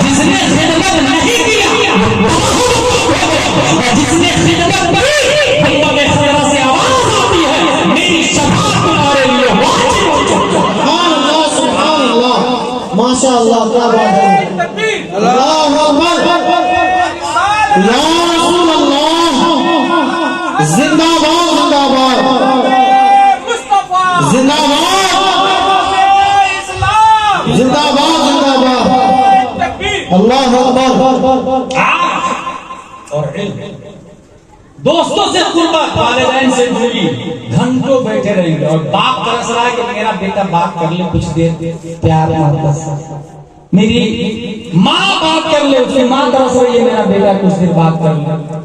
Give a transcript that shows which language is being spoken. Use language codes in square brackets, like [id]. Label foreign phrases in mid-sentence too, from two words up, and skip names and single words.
[ur] جس نے خدمت نہیں کیا، جس نے خدمت کی، اللہ کے خدا سے آواز آتی ہے میری شفاعت تمہارے لیے واجب ہو. [ar] سبحان اللہ، سبحان اللہ، ماشاء اللہ، [ur] کیا بات ہے. [ar] اللہ اکبر، یا رسول اللہ، [ur] زندہ باد، زندہ باد، زندہ باد، زندہ باد، زندہ باد. [ar] اللہ اکبر. [ur] اور علم، دوستوں سے قربت، والدین سے دوری، گھنٹوں بیٹھے رہیں گے. اور باپ ترس رہا ہے کہ میرا بیٹا بات کر لے کچھ دیر، پیار محبت. میری ماں بات کر لے، اس کی ماں ترس رہی ہے میرا بیٹا کچھ دیر بات کر لے.